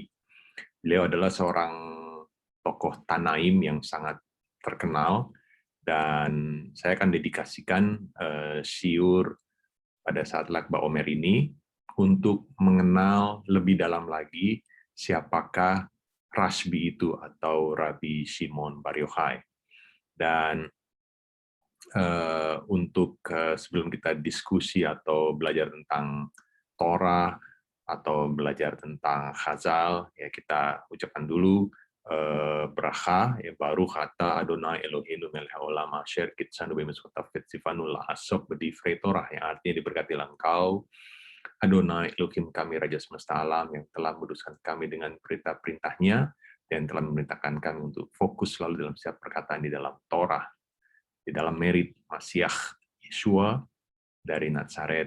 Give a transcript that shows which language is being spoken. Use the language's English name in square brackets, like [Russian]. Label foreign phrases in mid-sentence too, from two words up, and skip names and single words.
[Indonesian] Beliau adalah seorang tokoh Tanaim yang sangat terkenal, dan saya akan dedikasikan syiur pada saat Lag BaOmer ini untuk mengenal lebih dalam lagi siapakah Rashbi itu, atau Rabbi Shimon Bar Yochai. Dan untuk sebelum kita diskusi atau belajar tentang Torah atau belajar tentang Chazal, ya kita ucapkan dulu [Hebrew] bracha, ya, ברוך אתה אדוני אלוהינו מלך העולם אשר קדשנו במצוות וצונו לעסוק בדברי תורה, [Indonesian] yang artinya diberkatilah Engau Adonai Elohim kami, Raja semesta alam, yang telah menguduskan kami dengan perintah-perintahnya dan telah memerintahkan kami untuk fokus selalu dalam setiap perkataan di dalam Torah, di dalam merit Masiah Yeshua dari Nazaret.